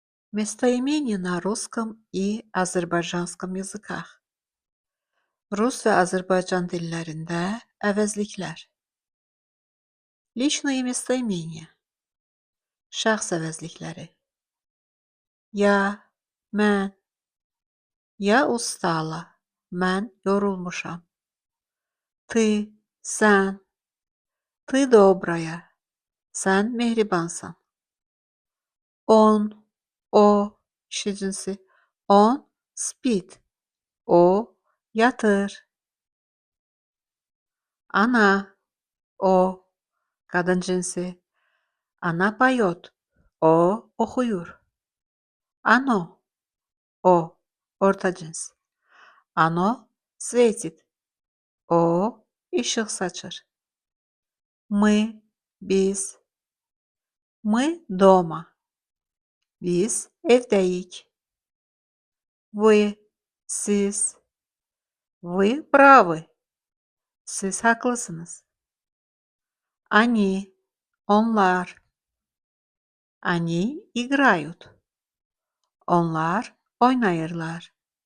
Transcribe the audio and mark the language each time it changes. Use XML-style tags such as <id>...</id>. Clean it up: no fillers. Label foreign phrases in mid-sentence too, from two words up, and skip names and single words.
<ru>Местоимения на rusском и azərbaycanskom языках.</ru> <az>Rus və Azərbaycan dillərində əvəzliklər.</az> <ru>Личные местоимения.</ru> <az>Şəxs əvəzlikləri.</az> <ru>Я, mən. Я устала.</ru> <az>Mən yorulmuşam.</az> <ru>Ты, sən. Ты добрая.</ru> <az>Sən mehribansan. Он, o, kişi cinsi.</az> <ru>Он спит.</ru> <az>O yatır.</az> <ru>Она,</ru> <az>o, kadın cinsi.</az> <ru>Она поет.</ru> <az>O oxuyur.</az> <ru>Оно,</ru> <az>o, orta cins.</az> <ru>Оно светит.</ru> <az>O ışıq saçır.</az> <ru>Мы, biz. Мы дома.</ru> <az>Biz evdəyik.</az> <ru>Вы, siz. Вы правы.</ru> <az>Siz haqlısınız.</az> <ru>Они, onlar. Они играют.</ru> <az>Onlar oynayırlar.</az>